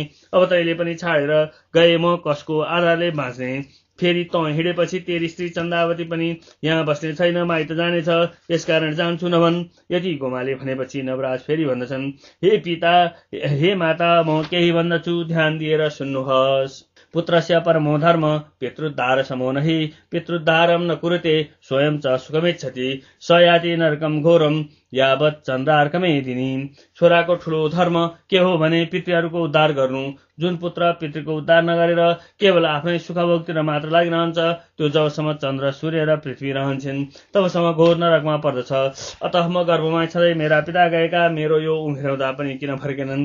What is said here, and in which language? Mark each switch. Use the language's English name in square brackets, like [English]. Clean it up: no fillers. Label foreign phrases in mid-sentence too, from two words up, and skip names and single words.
[Nepali] अब तैँले पनि छाडेर गए म कसको आधारले बाँच्ने। फेरि त हिँडेपछि तेरी स्त्री चन्द्रावती पनि यहाँ बस्ने छैन, माइत जानेछ, यसकारण जान्छु नभन्। यति गोमाले भनेपछि नवराज फेरि भन्दछन्, हे पिता, हे माता, म केही भन्दछु, ध्यान दिएर सुन्नुहोस्। [Sanskrit] पुत्रस्य परमो धर्म पितृद्धार समो नहि, पितृद्धारम न कुरुते स्वयं च सुखमेच्छति, स याति नरकम घोरम यावत् चन्द्रार्कमे दिनी। [Nepali] छोराको ठुलो धर्म के हो भने पितृहरूको उद्धार गर्नु। जुन पुत्र पितृको उद्धार नगरेर केवल आफ्नै सुखभोगतिर मात्र लागिरहन्छ, त्यो जबसम्म चन्द्र, सूर्य र पृथ्वी रहन्छन् तबसम्म घोर नरकमा पर्दछ। अतः म गर्भमा छँदै मेरा पिता गएका, मेरो यो उमेर हुँदा पनि किन फर्केनन्?